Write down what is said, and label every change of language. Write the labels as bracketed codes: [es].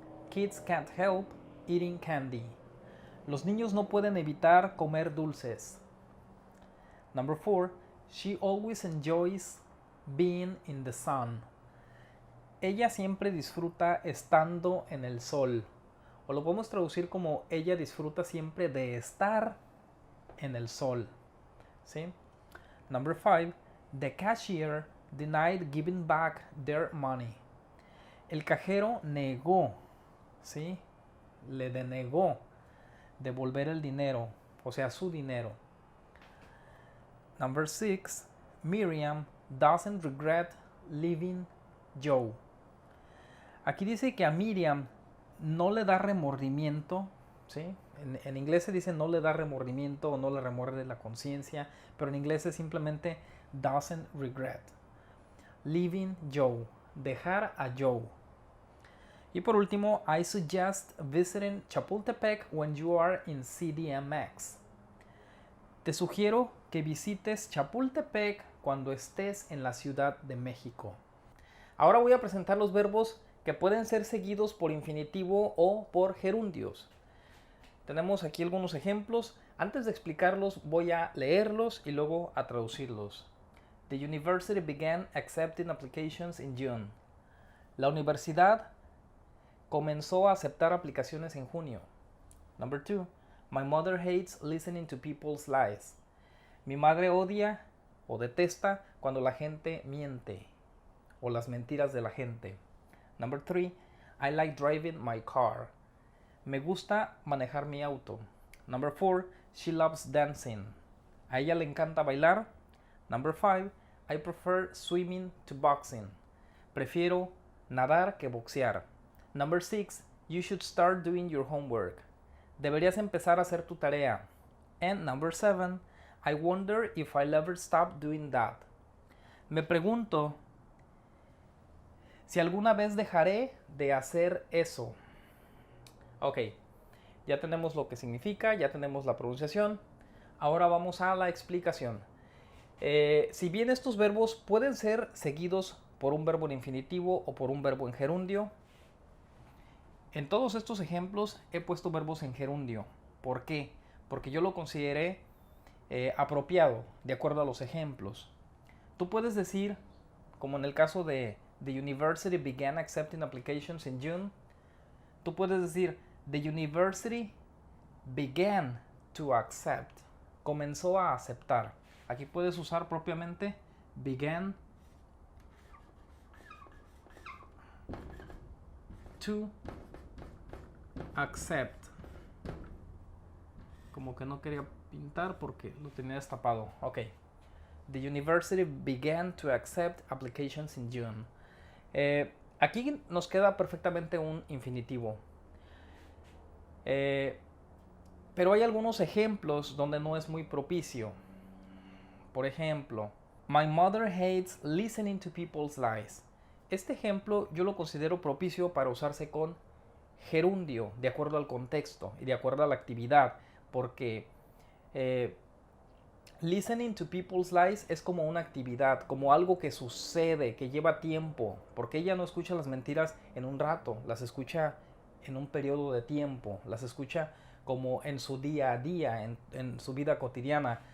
[en] Kids can't help eating candy. [es] Los niños no pueden evitar comer dulces. [en] Number 4. She always enjoys being in the sun. [es] Ella siempre disfruta estando en el sol. O lo podemos traducir como ella disfruta siempre de estar en el sol. ¿Sí? [en] Number 5. The cashier denied giving back their money. [es] El cajero negó, ¿sí?, le denegó devolver el dinero, o sea, su dinero. [en] Number 6. Miriam doesn't regret leaving Joe. [es] Aquí dice que a Miriam no le da remordimiento, ¿sí? En inglés se dice no le da remordimiento o no le remuerde la conciencia, pero en inglés es simplemente doesn't regret. [en] Leaving Joe, [es] dejar a Joe. Y por último, [en] I suggest visiting Chapultepec when you are in CDMX. [es] Te sugiero que visites Chapultepec cuando estés en la Ciudad de México. Ahora voy a presentar los verbos que pueden ser seguidos por infinitivo o por gerundios. Tenemos aquí algunos ejemplos. Antes de explicarlos, voy a leerlos y luego a traducirlos. [en] The university began accepting applications in June. [es] La universidad comenzó a aceptar aplicaciones en junio. [en] Number 2. My mother hates listening to people's lies. [es] Mi madre odia o detesta cuando la gente miente o las mentiras de la gente. [en] Number 3. I like driving my car. [es] Me gusta manejar mi auto. [en] Number 4. She loves dancing. [es] A ella le encanta bailar. [en] Number 5. I prefer swimming to boxing. [es] Prefiero nadar que boxear. [en] Number 6. You should start doing your homework. [es] Deberías empezar a hacer tu tarea. [en] And number 7. I wonder if I'll ever stop doing that. [es] Me pregunto Si alguna vez dejaré de hacer eso. [en] Ok, [es] ya tenemos lo que significa, ya tenemos la pronunciación. Ahora vamos a la explicación. Si bien estos verbos pueden ser seguidos por un verbo en infinitivo o por un verbo en gerundio, en todos estos ejemplos he puesto verbos en gerundio. ¿Por qué? Porque yo lo consideré apropiado de acuerdo a los ejemplos. Tú puedes decir, como en el caso de [en] The university began accepting applications in June, [es] tú puedes decir [en] The university began to accept, [es] comenzó a aceptar. Aquí puedes usar propiamente began to accept. Como que no quería pintar porque lo tenía destapado. Ok. [en] The university began to accept applications in June. [es] Aquí nos queda perfectamente un infinitivo. Pero hay algunos ejemplos donde no es muy propicio. Por ejemplo, [en] My mother hates listening to people's lies. [es] Este ejemplo yo lo considero propicio para usarse con gerundio, de acuerdo al contexto y de acuerdo a la actividad, porque [en] listening to people's lies [es] es como una actividad, como algo que sucede, que lleva tiempo, porque ella no escucha las mentiras en un rato, las escucha en un periodo de tiempo, las escucha como en su día a día, en su vida cotidiana.